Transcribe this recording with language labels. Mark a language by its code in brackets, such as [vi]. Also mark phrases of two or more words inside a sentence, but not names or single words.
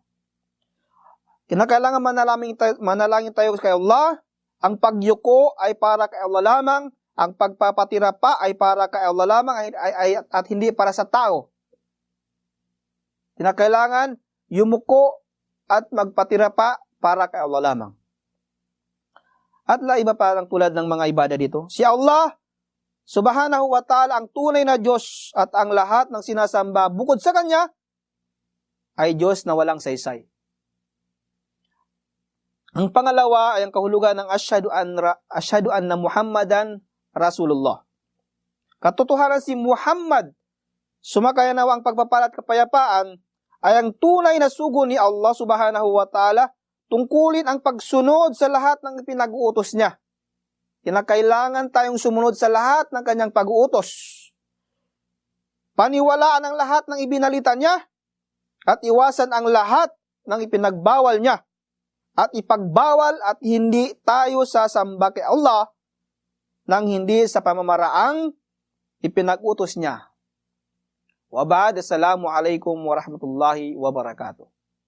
[tl] Kinakailangan manalangin tayo kay Allah, ang pagyuko ay para kay Allah lamang, ang pagpapatira pa ay para kay Allah lamang at hindi para sa tao. Kinakailangan yumuko at magpatira pa para kay Allah lamang. At iba pa lang tulad ng mga ibada dito. Si Allah, [ar] سبحانه وتعالى, [tl] ang tunay na Diyos at ang lahat ng sinasamba bukod sa Kanya ay Diyos na walang saysay. Ang pangalawa ay ang kahulugan ng [ar] أشهد أن محمدا رسول الله. [tl] Katotohanan si Muhammad, sumakaya nawa ang pagpapala at kapayapaan, ay ang tunay na sugo ni Allah [ar] سبحانه وتعالى [tl] tungkulin ang pagsunod sa lahat ng pinag-uutos niya. Kinakailangan tayong sumunod sa lahat ng kanyang pag-uutos. Paniwalaan ang lahat ng ibinalita niya at iwasan ang lahat ng ipinagbawal niya. At ipagbawal at hindi tayo sasamba kay Allah nang hindi sa pamamaraang ipinag-utos niya. [ar] وبعد، السلام عليكم ورحمة الله وبركاته.